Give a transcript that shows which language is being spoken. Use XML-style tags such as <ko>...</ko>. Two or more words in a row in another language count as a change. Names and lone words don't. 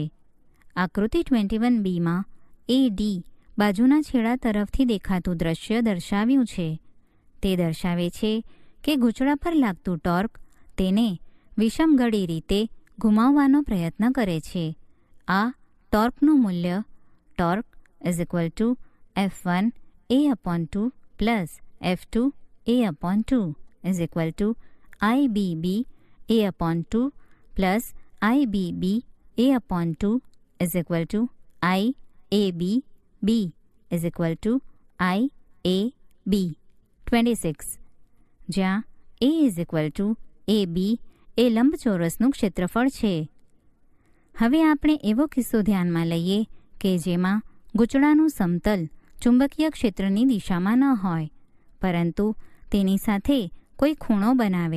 <gu>આકૃતિ 21bમાં AD બાજુના છેડા તરફથી દેખાતું દ્રશ્ય દર્શાવ્યું છે. તે દર્શાવે છે કે ગૂંચળા પર લાગતું ટોર્ક તેને વિષમગળી રીતે ઘુમાવવાનો પ્રયત્ન કરે છે. આ ટોર્કનું મૂલ્ય ટોર્ક = F1A/2 plus F2A/2 = IBB/2 plus IBB/2 IABB IAB. 26. જ્યાં A = AB એ લંબચોરસનું ક્ષેત્રફળ છે. હવે આપણે એવો કિસ્સો ધ્યાનમાં લઈએ કે જેમાં ગૂંચળાનું સમતલ ચુંબકીય ક્ષેત્રની દિશામાં ન હોય, પરંતુ તેની સાથે કોઈ ખૂણો બનાવે.</gu>